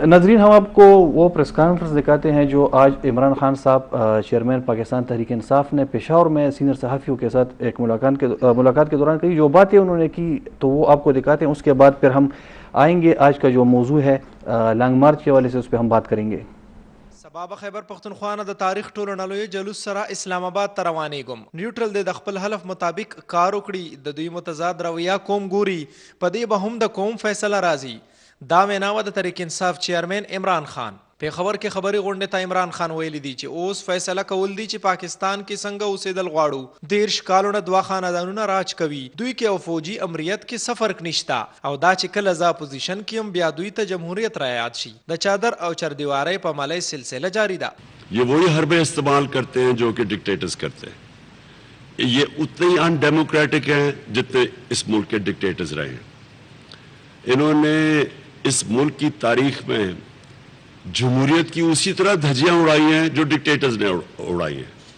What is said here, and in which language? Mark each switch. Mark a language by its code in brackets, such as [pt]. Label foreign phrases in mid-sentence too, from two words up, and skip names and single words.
[ur] ناظرین، ہم آپ کو وہ پریس کانفرنس دکھاتے ہیں جو آج عمران خان صاحب چیئرمین پاکستان تحریک انصاف نے پشاور میں سینئر صحافیوں کے ساتھ ایک ملاقات کے دوران کہی، جو باتیں انہوں نے کی تو وہ آپ کو دکھاتے ہیں۔ اس کے بعد پھر ہم آئیں گے آج کا جو موضوع ہے لانگ مارچ کے حوالے سے، اس پہ ہم بات کریں گے۔ [ps] سبا خیبر پختونخوا د تاریخ ټولو نلوی جلوس سره اسلام آباد ته روانېږم. نیوټرل د خپل حلف مطابق کار وکړي، د دوی متضاد رویه قوم ګوري، په دې به هم د قوم فیصله راځي. دا ویناوه د تحریک انصاف چیئرمین عمران خان پیښور کې خبري غونډې ته عمران خان ویلي دي چې اوس فیصله کول دي چې پاکستان کې څنګه اوسېدل غواړو. 13 کالونه دوه خاندانونه راج کوي، دوی کې او فوجي امریت کې څه فرق نشته او دا چې کله زه اپوزیشن کې هم بیا دوی ته جمهوریت را یاد شي. د چادر او چردیوارۍ په ملای سلسله جاری ده. [ur] یہ وہی حربیں استعمال کرتے ہیں جو کہ ڈکٹیٹرز کرتے ہیں. یہ اتنے ہی ان ڈیموکریٹک ہیں جتنے اس ملک کے ڈکٹیٹرز رہے ہیں. انہوں نے اس ملک کی تاریخ میں جمہوریت کی اسی طرح دھجیاں اڑائی ہیں جو ڈکٹیٹرز نے اڑائی ہیں.